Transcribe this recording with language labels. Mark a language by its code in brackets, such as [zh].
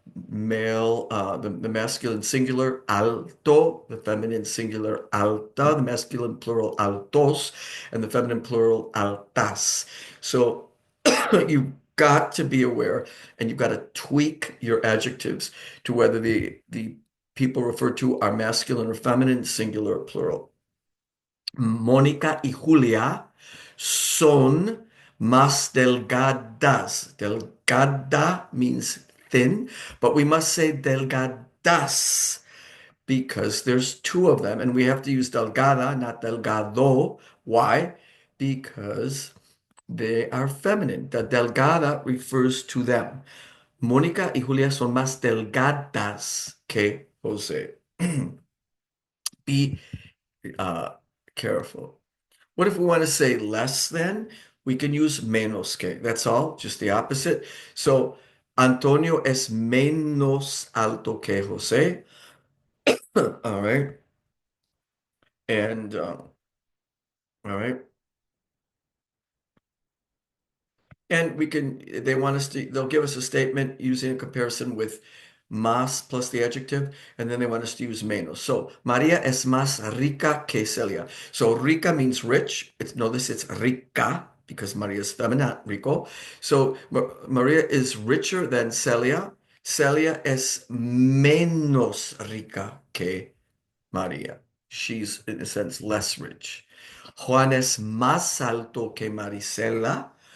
[en] Male, the masculine singular, alto, the feminine singular, alta, the masculine plural, altos, and the feminine plural, altas. So you've got to be aware, and you've got to tweak your adjectives to whether the people referred to are masculine or feminine, singular or plural. [es] Mónica y Julia son más delgadas. [en] Delgada means thin, but we must say delgadas because there's two of them, and we have to use delgada, not delgado. Why? Because they are feminine. The delgada refers to them. [es] Mónica y Julia son más delgadas que José. [en] Be uh, careful. What if we want to say less than? We can use menos que. That's all, just the opposite. [es] So Antonio es menos alto que José. [en] All right. And all right. And we can, they want us to, they'll give us a statement using a comparison with más plus the adjective, and then they want us to use menos. [es] So, María es más rica que Celia. [en] So, rica means rich. Notice it's rica because María is feminine, rico. So, María is richer than Celia. [es] Celia es menos rica que María. [en] She's, in a sense, less rich. [es] Juan es más alto que Marisela.